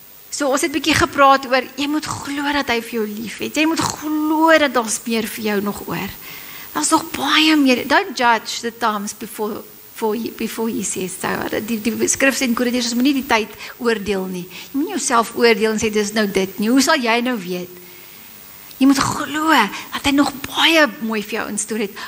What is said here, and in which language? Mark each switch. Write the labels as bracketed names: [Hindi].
[Afrikaans] So ons het 'n bietjie gepraat oor, jy moet glo dat hy vir jou lief het. Jy moet glo dat daar's meer vir jou nog oor. Daar's nog baie meer. [English] Don't judge the times before he says so. [Afrikaans] Die skrif sê in Korintiërs, ons moet nie die tyd oordeel nie. Jy moet nie jouself oordeel en sê, dis nou dit nie. Hoe sal jy nou weet? Jy moet glo dat hy nog baie mooi vir jou instoor het.